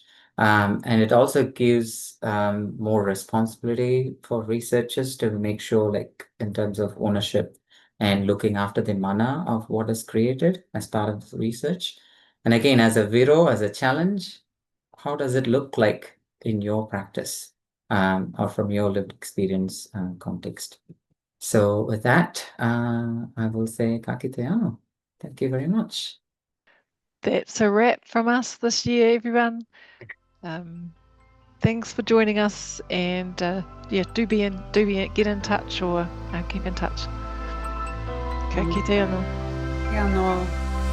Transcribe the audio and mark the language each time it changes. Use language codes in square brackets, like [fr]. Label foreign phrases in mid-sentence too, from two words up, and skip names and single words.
[en] And it also gives more responsibility for researchers to make sure, like in terms of ownership and looking after the mana of what is created as part of the research. And again, as a Viro, as a challenge, how does it look like in your practice or from your lived experience context? So with that, I will say [mi] ka kite anō. [en] Thank you very much. That's a wrap from us this year, everyone. Thanks for joining us, and yeah, get in touch or keep in touch. [mi] Ka kite anō. Kia anō.